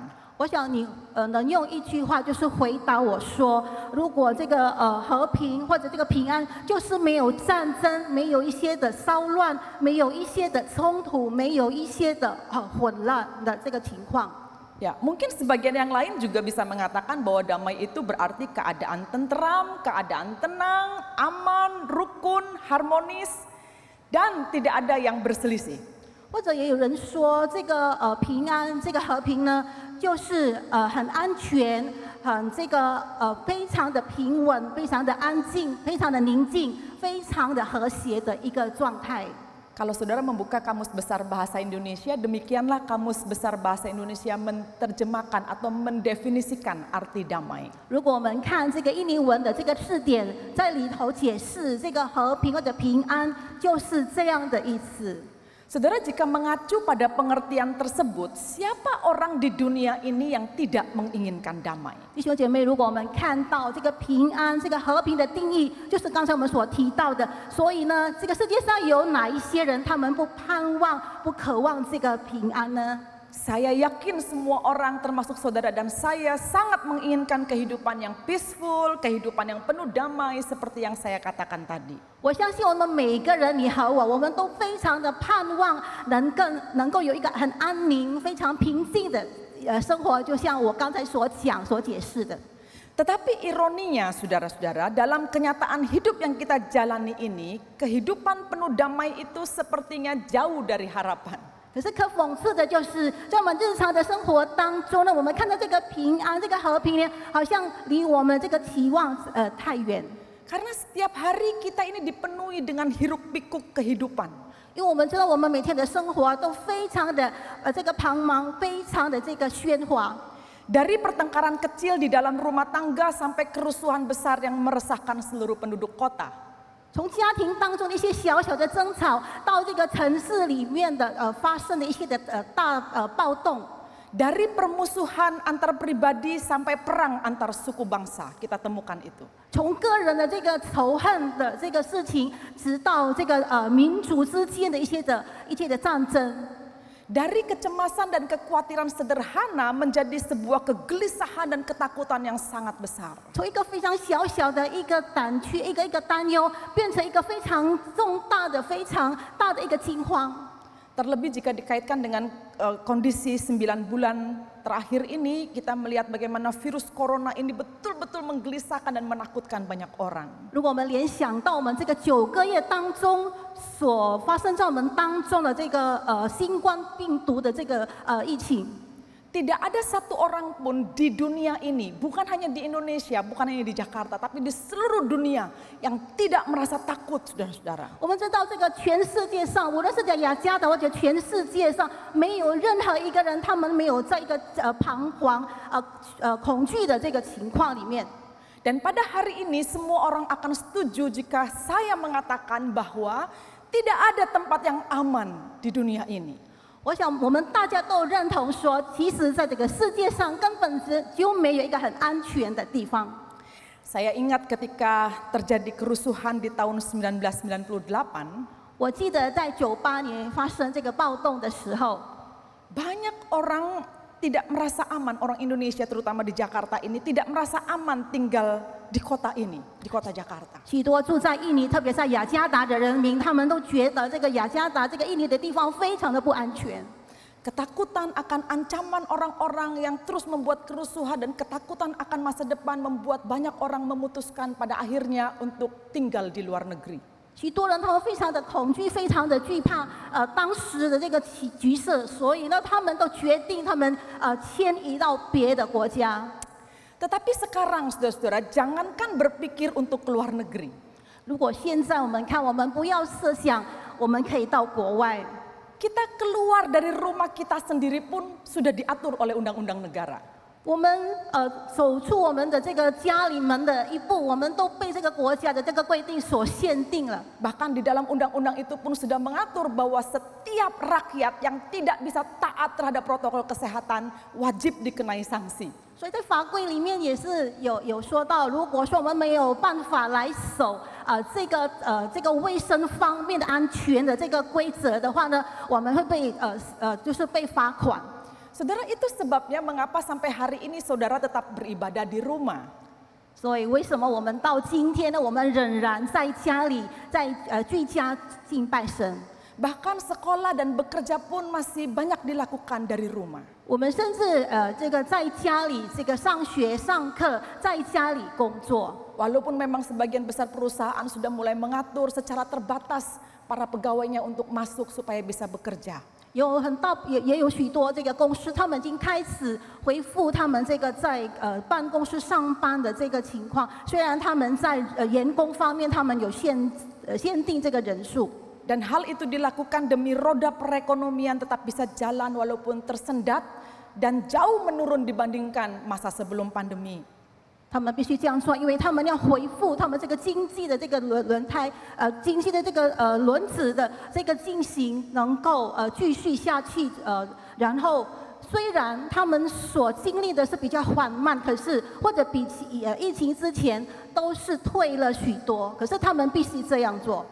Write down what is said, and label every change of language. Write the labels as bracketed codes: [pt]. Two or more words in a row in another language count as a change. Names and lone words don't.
[zh] 我想你能用一句话就是回答我说，如果这个和平或者这个平安，就是没有战争，没有一些的骚乱，没有一些的冲突，没有一些的混乱的这个情况。 [id] Ya, mungkin sebagian yang lain juga bisa mengatakan bahwa damai itu berarti keadaan tentram, keadaan tenang, aman, rukun, harmonis, dan tidak ada yang berselisih. [zh] 或者也有人说，这个平安，这个和平呢，就是很安全，很这个非常的平稳，非常的安静，非常的宁静，非常的和谐的一个状态。 [id] Kalau saudara membuka Kamus Besar Bahasa Indonesia, demikianlah Kamus Besar Bahasa Indonesia menerjemahkan atau mendefinisikan arti damai. [zh] 如果我们看这个印尼文的这个字典，在里头解释这个和平或者平安，就是这样的意思。 [id] Saudara, jika mengacu pada pengertian tersebut, siapa orang di dunia ini yang tidak menginginkan damai? [zh] 弟兄姐妹，如果我们看到这个平安、这个和平的定义，就是刚才我们所提到的。所以呢，这个世界上有哪一些人，他们不盼望、不渴望这个平安呢？ [id] Saya yakin semua orang termasuk saudara dan saya sangat menginginkan kehidupan yang peaceful, kehidupan yang penuh damai seperti yang saya katakan tadi. [zh] 我相信我们每一个人，你和我，我们都非常的盼望能够有一个很安宁、非常平静的生活，就像我刚才所讲、所解释的。 [id] Tetapi ironinya saudara-saudara, dalam kenyataan hidup yang kita jalani ini, kehidupan penuh damai itu sepertinya jauh dari harapan. [zh] 可是可讽刺的就是，在我们日常的生活当中呢，我们看到这个平安、这个和平呢，好像离我们这个期望太远。 [id] Karena setiap hari kita ini dipenuhi dengan hiruk pikuk kehidupan. [zh] 因为我们知道，我们每天的生活都非常的这个繁忙，非常的这个喧哗。 [id] Dari pertengkaran kecil di dalam rumah tangga sampai kerusuhan besar yang meresahkan seluruh penduduk kota. [zh] 从家庭当中的一些小小的争吵，到这个城市里面的发生的一些的大暴动。 [id] Dari permusuhan antar pribadi sampai perang antar suku bangsa, kita temukan itu. [zh] 从个人的这个仇恨的这个事情，直到这个民族之间的一些的战争。 [id] Dari kecemasan dan kekhawatiran sederhana menjadi sebuah kegelisahan dan ketakutan yang sangat besar. [zh] 从一个非常小小的一个胆怯、一个担忧，变成一个非常重大的、非常大的一个惊慌。 [id] Terlebih jika dikaitkan dengan kondisi 9 bulan terakhir ini, kita melihat bagaimana virus corona ini betul-betul menggelisahkan dan menakutkan banyak orang. [zh] 如果我们联想到我们这个9个月当中所发生在我们当中的这个新冠病毒的这个疫情。 [id] Tidak ada satu orang pun di dunia ini, bukan hanya di Indonesia, bukan hanya di Jakarta, tapi di seluruh dunia yang tidak merasa takut, saudara-saudara. [zh] 我们知道，这个全世界上，无论是在雅加达或者全世界上，没有任何一个人，他们没有在一个彷徨、恐惧的这个情况里面。 [id] Dan pada hari ini semua orang akan setuju jika saya mengatakan bahwa tidak ada tempat yang aman di dunia ini. [zh] 我想我们大家都认同说，其实在这个世界上根本就没有一个很安全的地方。 [id] Saya ingat ketika terjadi kerusuhan di tahun 1998, [zh] 我记得在98年发生这个暴动的时候， [id] banyak orang tidak merasa aman, orang Indonesia terutama di Jakarta ini tidak merasa aman tinggal di kota ini, di kota Jakarta. [zh] 许多住在印尼，特别在雅加达的人民，他们都觉得这个雅加达这个印尼的地方非常的不安全。 [id] Ketakutan akan ancaman orang-orang yang terus membuat kerusuhan dan ketakutan akan masa depan membuat banyak orang memutuskan pada akhirnya untuk tinggal di luar negeri. [zh] 许多人他们非常的恐惧，非常的惧怕当时的这个局势，所以呢，他们都决定他们迁移到别的国家。 [id] Tetapi sekarang saudara-saudara, jangankan berpikir untuk keluar negeri. [zh] 如果现在我们看，我们不要设想我们可以到国外， [id] Kita keluar dari rumah kita sendiri pun sudah diatur oleh undang-undang negara. [zh] 我们走出我们的这个家里门的一步，我们都被这个国家的这个规定所限定了。 [id] Bahkan di dalam undang-undang itu pun sudah mengatur bahwa setiap rakyat yang tidak bisa taat terhadap protokol kesehatan wajib dikenai sanksi. [zh] 所以在法规里面也是有说到，如果说我们没有办法来守这个卫生方面的安全的这个规则的话呢，我们会被就是被罚款。 [id] Saudara, itu sebabnya mengapa sampai hari ini saudara tetap beribadah di rumah. [zh] 所以为什么我们到今天呢，我们仍然在家里居家敬拜神？ [id] Bahkan sekolah dan bekerja pun masih banyak dilakukan dari rumah. [zh] 我们甚至这个在家里这个上学上课，在家里工作。 [id] Walaupun memang sebagian besar perusahaan sudah mulai mengatur secara terbatas para pegawainya untuk masuk supaya bisa bekerja. [zh] 也有许多这个公司，他们已经开始恢复他们这个在办公室上班的这个情况。虽然他们在员工方面，他们有限定这个人数。 [id] Dan hal itu dilakukan demi roda perekonomian tetap bisa jalan walaupun tersendat dan jauh menurun dibandingkan masa sebelum pandemi. [zh] 他们必须这样做，因为他们要恢复他们这个经济的这个轮胎，经济的这个轮子的这个进行能够继续下去，然后虽然他们所经历的是比较缓慢，可是或者比起疫情之前都是退了许多，可是他们必须这样做。